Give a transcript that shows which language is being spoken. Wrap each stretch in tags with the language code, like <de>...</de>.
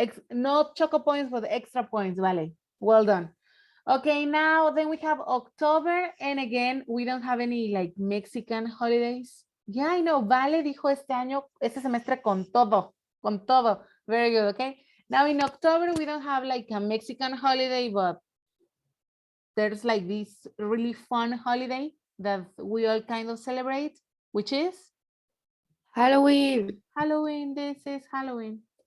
<en>No choco points, but extra points. Vale, well done. Okay, now then we have October, and again, we don't have any like Mexican holidays. Yeah, I know.</en> <es>Vale dijo este semestre con todo.</es> <en>Very good, okay? Now in October, we don't have like a Mexican holiday, but there's like this really fun holiday that we all kind of celebrate, which is? Halloween. Halloween, this is Halloween.</en>